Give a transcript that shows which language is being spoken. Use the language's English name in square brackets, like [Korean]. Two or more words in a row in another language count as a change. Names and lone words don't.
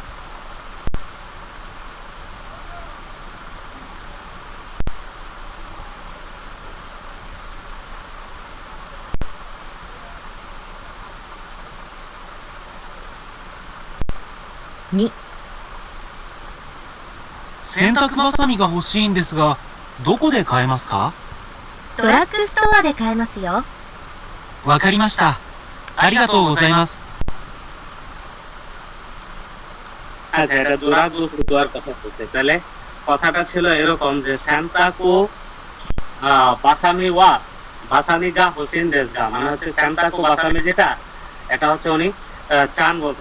[Japanese] 2、洗濯バサミが欲しいんですが、どこで買えますか？ドラッグストアで買えますよ。わかりました。ありがとうございます。 [Bangla] আচ্ছা এটা দুরাগু ফুটুয়ার কথা বলতে, তাহলে কথাটা ছিল এরকম যে [Japanese] 洗濯バサミは バサミが欲しいんですが, [Bangla] মানে হচ্ছে [Japanese] 洗濯バサミ [Bangla] যেটা এটা হচ্ছে উনি চান বলছে।